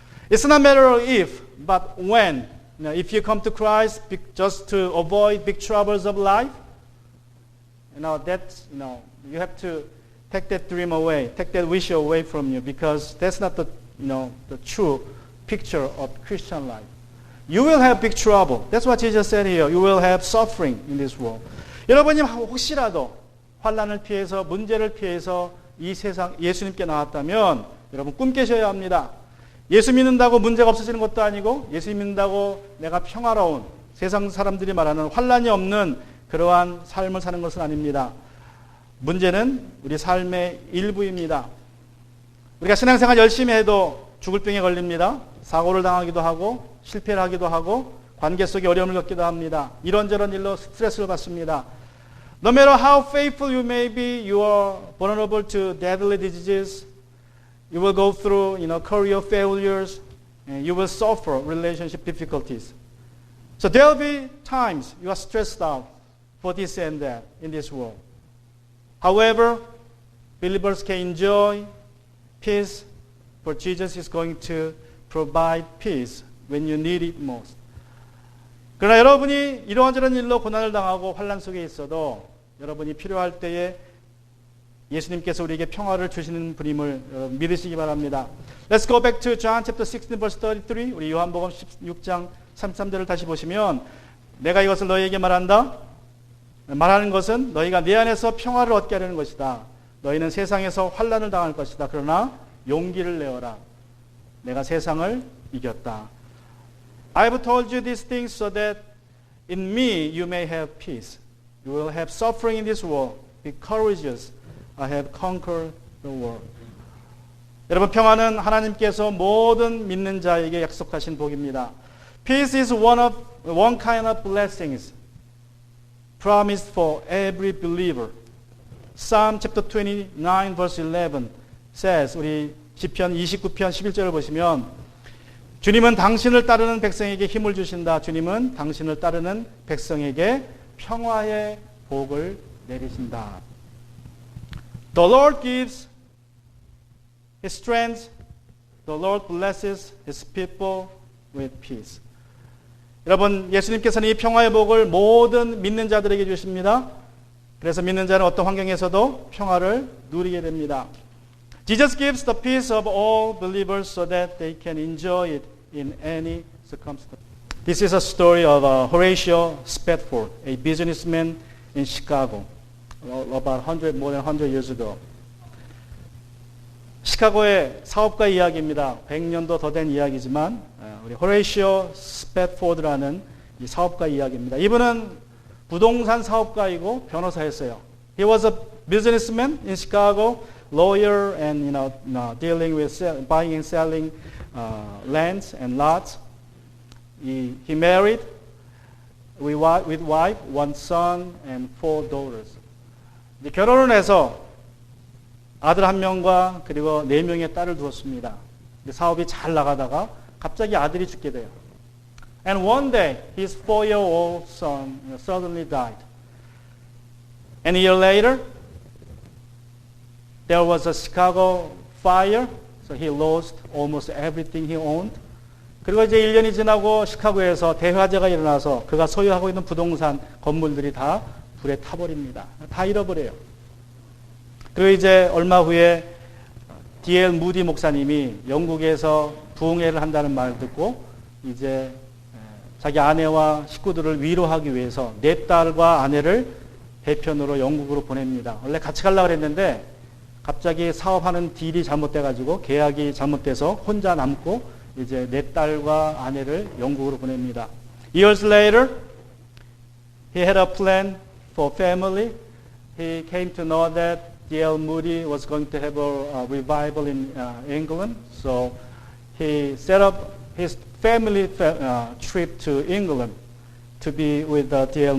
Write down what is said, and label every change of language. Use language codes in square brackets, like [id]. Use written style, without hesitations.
[en] It's not a matter of if, but when. If you come to Christ just to avoid big troubles of life, you have to take that dream away, take that wish away from you, because that's not the true picture of Christian life. You will have big trouble. That's what Jesus said here. You will have suffering in this world. [ko] 여러분이 혹시라도 환난을 피해서 문제를 피해서 이 세상 예수님께 나왔다면 여러분 꿈 깨셔야 합니다. 예수 믿는다고 문제가 없어지는 것도 아니고 예수 믿는다고 내가 평화로운 세상 사람들이 말하는 환난이 없는 그러한 삶을 사는 것은 아닙니다. 문제는 우리 삶의 일부입니다. 우리가 신앙생활 열심히 해도 죽을 병에 걸립니다. 사고를 당하기도 하고 실패를 하기도 하고 관계 속에 어려움을 겪기도 합니다. 이런저런 일로 스트레스를 받습니다. [en] No matter how faithful you may be, you are vulnerable to deadly diseases. You will go through, career failures, and you will suffer relationship difficulties. So there will be times you are stressed out for this and that in this world. However, believers can enjoy peace, for Jesus is going to provide peace when you need it most. [ko] 그러나 여러분이 이러저런 일로 고난을 당하고 환난 속에 있어도 여러분이 필요할 때에 예수님께서 우리에게 평화를 주시는 분임을 믿으시기 바랍니다. [en] Let's go back to John chapter 16 verse 33. [ko] 우리 요한복음 16장 33절을 다시 보시면 내가 이것을 너희에게 말한다. 말하는 것은 너희가 내 안에서 평화를 얻게 하려는 것이다. 너희는 세상에서 환난을 당할 것이다. 그러나 용기를 내어라. 내가 세상을 이겼다. [en] I've told you these things so that in me you may have peace. You will have suffering in this world. Be courageous. I have conquered the world. [ko] 여러분, 평화는 하나님께서 모든 믿는 자에게 약속하신 복입니다. [en] Peace is one kind of blessings promised for every believer. Psalm chapter 29 verse 11 says, [ko] 우리 시편 29편 11절을 보시면 주님은 당신을 따르는 백성에게 힘을 주신다. 주님은 당신을 따르는 백성에게 평화의 복을 내리신다. [en] The Lord gives His strength. The Lord blesses His people with peace. [ko] 여러분, 예수님께서는 이 평화의 복을 모든 믿는 자들에게 주십니다. 그래서 믿는 자는 어떤 환경에서도 평화를 누리게 됩니다. [en] Jesus gives the peace of all believers so that they can enjoy it in any circumstance. This is a story of Horatio Spafford, a businessman in Chicago, about more than 100 years ago. [ko] 시카고의 사업가 이야기입니다. 100년도 더 된 이야기지만 우리 호레이시오 스패포드라는 이 사업가 이야기입니다. 이분은 부동산 사업가이고 변호사였어요. [en] He was a businessman in Chicago, lawyer, and dealing with buying and selling lands and lots. He married with wife, one son, and 4 daughters. [ko] 이제 결혼을 해서 아들 1명과 그리고 4명의 딸을 두었습니다. 사업이 잘 나가다가 갑자기 아들이 죽게 돼요. [en] And one day, his 4-year-old son suddenly died. And a year later, there was a Chicago fire, so he lost almost everything he owned. [ko] 그리고 이제 1년이 지나고 시카고에서 대화재가 일어나서 그가 소유하고 있는 부동산 건물들이 다 불에 타버립니다. 다 잃어버려요. 그리고 이제 얼마 후에 D.L. 무디 목사님이 영국에서 부흥회를 한다는 말을 듣고 이제 자기 아내와 식구들을 위로하기 위해서 4딸과 아내를 배편으로 영국으로 보냅니다. 원래 같이 가려고 했는데 갑자기 사업하는 딜이 잘못돼가지고 계약이 잘못돼서 혼자 남고 이제 4딸과 아내를 영국으로 보냅니다. [en] Years later, he had a plan for family. He came to know that D.L. Moody was going to have a revival in England, so he set up his family trip to England to be with D.L.